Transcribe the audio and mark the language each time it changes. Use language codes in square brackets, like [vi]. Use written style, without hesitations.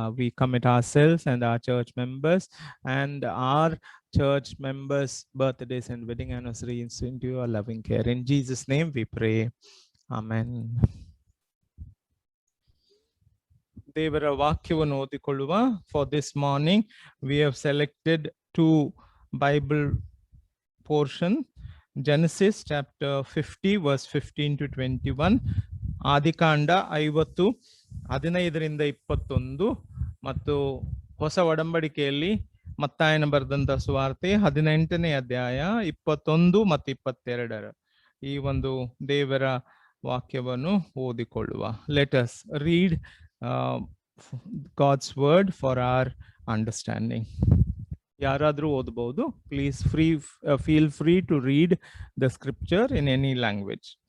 [en] We commit ourselves and our church members and our church members' birthdays and wedding anniversaries into your loving care. In Jesus' name we pray. Amen. [kn] ದೇವರ ವಾಕ್ಯವನ್ನು ಓದಿಕೊಳ್ಳುವ. [en] For this morning we have selected two Bible portion. Genesis chapter 50 verse 15 to 21, [kn] ಆದಿಕಾಂಡ 50 15ರಿಂದ 21, ಮತ್ತು ಹೊಸ ಒಡಂಬಡಿಕೆಯಲ್ಲಿ ಮತ್ತಾಯನ ಬರೆದಂತ ಸುವಾರ್ತೆ 18ನೇ ಅಧ್ಯಾಯ 21 ಮತ್ತು 22 ಈ ಒಂದು ದೇವರ ವಾಕ್ಯವನ್ನು ಓದಿಕೊಳ್ಳುವ. [en] Let us read God's word for our understanding. [kn] ಯಾರಾದರೂ ಓದಬಹುದು. [en] Please feel free to read the scripture in any language.